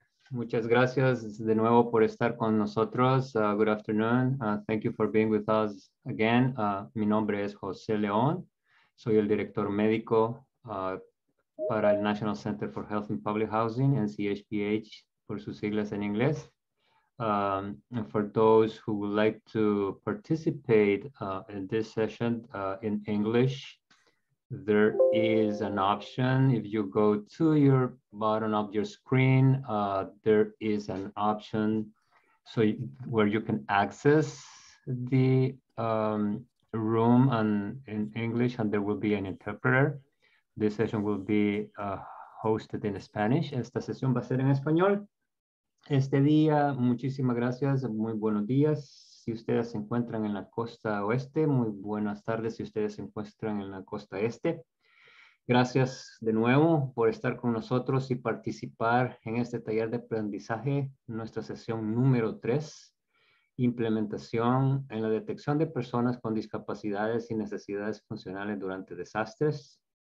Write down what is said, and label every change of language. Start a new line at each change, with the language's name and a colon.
Spanish: Muchas gracias de nuevo por estar con nosotros.
English: Good afternoon. Thank you for being with us again.
Spanish: Mi nombre es José León. Soy el director médico para el National Center for Health and Public Housing, NCHPH, por sus siglas en inglés.
English: And for those who would like to participate in this session in English, there is an option. If you go to your bottom of your screen, there is an option where you can access the room in English, and there will be an interpreter. This session will be hosted in Spanish.
Spanish: Esta sesión va a ser en español. Este día, muchísimas gracias, muy buenos días. Si ustedes se encuentran en la costa oeste, muy buenas tardes si ustedes se encuentran en la costa este. Gracias de nuevo por estar con nosotros y participar en este taller de aprendizaje, nuestra sesión número 3, implementación en la detección de personas con discapacidades y necesidades funcionales durante desastres.